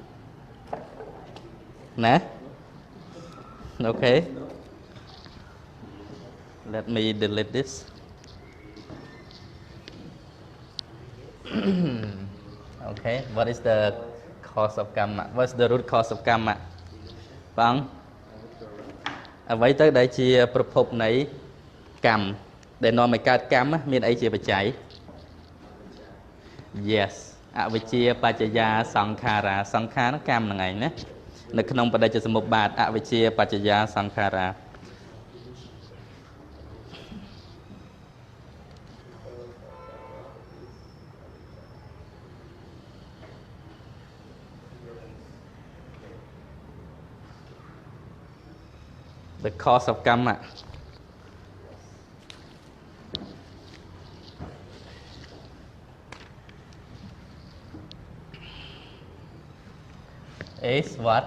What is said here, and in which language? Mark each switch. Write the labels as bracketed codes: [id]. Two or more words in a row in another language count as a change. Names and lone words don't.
[en] Nah? Okay. Let me delete this. Okay, what is the cause of Kamma? What's the root cause of Kamma? [vi] Vâng. Vậy tới đây chia [km] ប្រភពនៃកម្មដែលនាំឲ្យកើតកម្មមានអីជាបច្ច័យ [pi] Yes អវិជ្ជាបច្ចយាស [km] ង្ខារាសង្ខារកម្មហ្នឹងឯងណានៅក្នុងបដិជ្ជសមុប្បាទ [pi] អវិជ្ជាបច្ចយាសង្ខារា [en] The cause of Kamma is what?